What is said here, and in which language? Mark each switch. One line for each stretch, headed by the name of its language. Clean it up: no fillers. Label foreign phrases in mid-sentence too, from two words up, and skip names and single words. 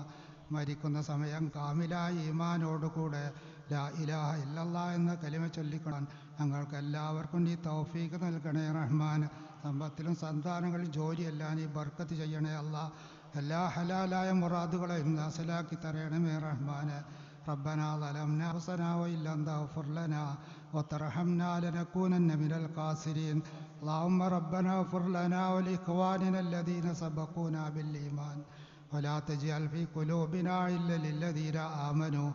Malayalam: മരിക്കുന്ന സമയം കാമിലായ ഈമാനോടുകൂടെ
Arabic: لا إله إلا الله
Malayalam: എന്ന കലിമ ചൊല്ലിക്കണം ഞങ്ങൾക്ക് എല്ലാവർക്കും നീ തൗഫീഖ് നൽകണേ റഹ്മാൻ. സമ്പത്തിലും സന്താനങ്ങളിലും ജോലിയെല്ലാം നീ ബർക്കത്ത് ചെയ്യണേ അല്ലാഹ്. എല്ലാ ഹലാലായ മുറാദുകളെയും അസലാക്കി തരണമേ റഹ്മാന്.
Arabic: ربنا ظلمنا أنفسنا وإن لم تغفر لنا وترحمنا لنكونن من الخاسرين اللهم ربنا اغفر لنا ولإخواننا الذين سبقونا بالإيمان ولا تجعل في قلوبنا إلا للذين آمنوا